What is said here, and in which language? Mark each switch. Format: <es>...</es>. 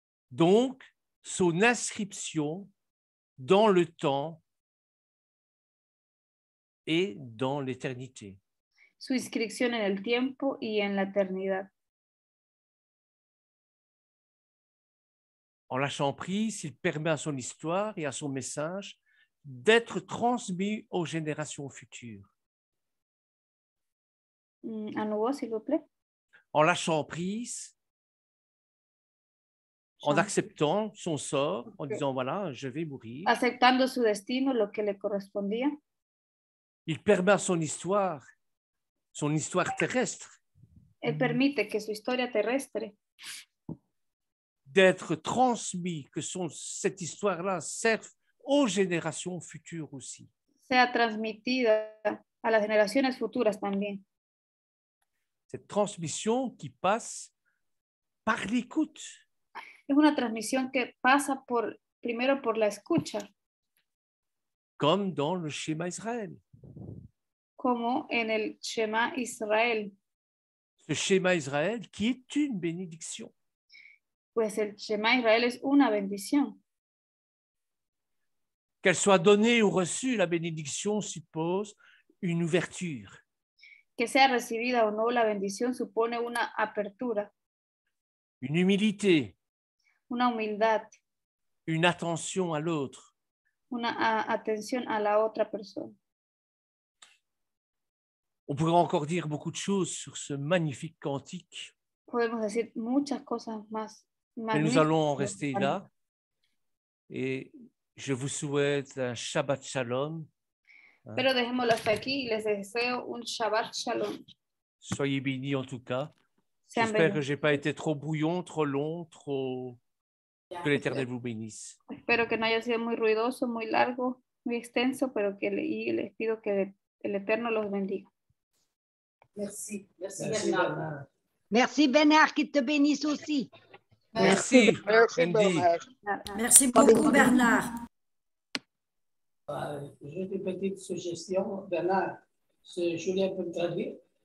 <fr>Donc, son inscription dans le temps et dans l'éternité.</fr> <es>Su inscripción en el tiempo y en la eternidad.</es> <fr>En lâchant prise, il permet à son histoire et à son message d'être transmis aux générations futures. À nouveau, s'il vous plaît. En lâchant prise, en acceptant son sort, en disant voilà, je vais mourir.</fr> <es>Aceptando su destino, lo que le correspondía.</es> <fr>Il permet à son histoire terrestre,</fr> <es>Él permite que su historia terrestre</es> <fr>d'être transmis, que cette histoire-là serve aux générations futures aussi.</fr> <es>sea transmitida a las generaciones futuras también.</es> <fr>Cette transmission qui passe par l'écoute.</fr> <es>Es una transmisión que pasa primero por la escucha.</es> <fr>Comme dans le schéma Israël.</fr> <es>Como en el Shema Israel.</es> <fr>Ce schéma Israël qui est une bénédiction.</fr> <es>Pues el Shema Israel es una bendición.</es> <fr>Qu'elle soit donnée ou reçue, la bénédiction suppose une ouverture.</fr> <es>Que sea recibida o no, la bendición supone una apertura.</es> <fr>Une humilité.</fr> <es>Una humildad.</es> <fr>Une attention à l'autre.</fr> <es>Una atención a la otra persona.</es> <fr>On pourrait encore dire beaucoup de choses sur ce magnifique cantique.</fr> <es>Podemos decir muchas cosas más.</es> <fr>Mais nous allons en rester là. Et je vous souhaite un Shabbat Shalom.</fr> <es>Pero dejémoslo hasta aquí y les deseo un Shabbat Shalom.</es> <fr>Soyez bénis en tout cas.</fr> <es>Sean</es> <fr>J'espère que bénis. je n'ai pas été trop brouillon, trop long, trop... Que l'Éternel vous bénisse.</fr> <es>Espero que no haya sido muy ruidoso, muy largo, muy extenso, pero que les pido que el Eterno los bendiga.</es> <fr>Merci. Merci Bernard. Merci Bernard, qu'il te bénisse aussi. Merci, Merci, Andy. Bernard. Merci beaucoup, Bernard. Juste une petite suggestion. Bernard, Julien peut me traduire?</fr>